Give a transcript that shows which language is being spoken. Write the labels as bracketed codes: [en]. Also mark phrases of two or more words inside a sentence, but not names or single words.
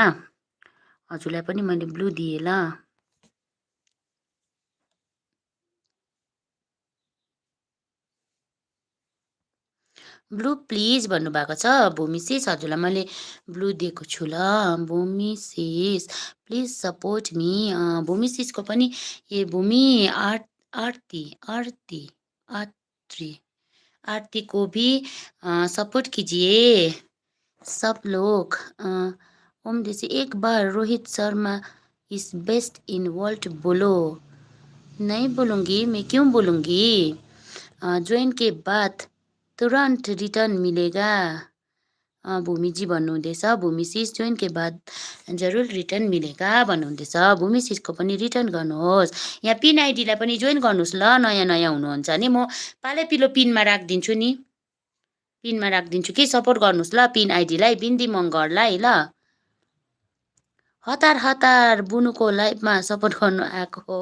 [ne] हजुरलाई पनि मैले ब्लू दिएँ ल। [en] blue please [ne] भन्नुभएको छ भूमि सिस। हजुरलाई मैले ब्लू दिएको छु ल भूमि सिस। [en] please support me. [hi] भूमि [ne] सिसको पनि ए [hi] भूमि आरती आरती आरती आरती को भी सपोर्ट कीजिए सब लोग। ओम देसी एक बार रोहित शर्मा [en] is best in world [hi] बोलो। नहीं बोलूँगी, मैं क्यों बोलूँगी? ज्वाइन के बाद तुरंत रिटर्न मिलेगा। [ne] भूमिजी भन्नुहुँदैछ। [hi] भूमि सिस ज्वाइन के बाद जरुर रिटर्न मिलेगा भन्नुहुँदैछ। [ne] भूमि सिसको पनि रिटर्न गर्नुहोस्। यहाँ पिन आइडीलाई पनि जोइन गर्नुहोस् ल। नयाँ नयाँ हुनुहुन्छ नि म पालै पिलो पिनमा राखिदिन्छु नि। पिनमा राखिदिन्छु कि सपोर्ट गर्नुहोस् ल पिन आइडीलाई, बिन्दी मगरलाई ल। हतार हतार बुनुको लाइफमा सपोर्ट गर्नु आएको हो।